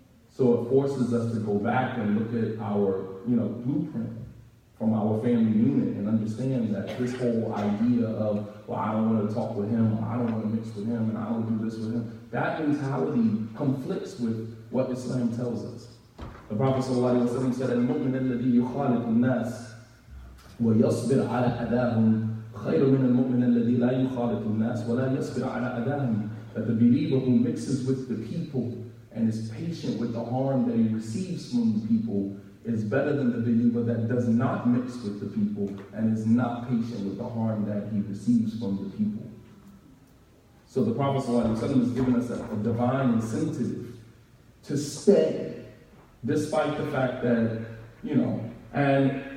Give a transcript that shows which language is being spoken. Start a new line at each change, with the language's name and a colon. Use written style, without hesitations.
English: So it forces us to go back and look at our, blueprint from our family unit and understand that this whole idea of, well, I don't want to talk with him, or I don't want to mix with him, and I don't do this with him, that mentality conflicts with what Islam tells us. The Prophet ﷺ said,
Arabic: "Al-mu'min alladhi yukhalid al-nas ويصبر على أذاهم خير من المؤمن الذي لا يخالط الناس ولا يصبر على أذاهم."
English: That the believer who mixes with the people and is patient with the harm that he receives from the people is better than the believer that does not mix with the people and is not patient with the harm that he receives from the people. So the Prophet ﷺ has given us a divine incentive to stay, despite the fact that, and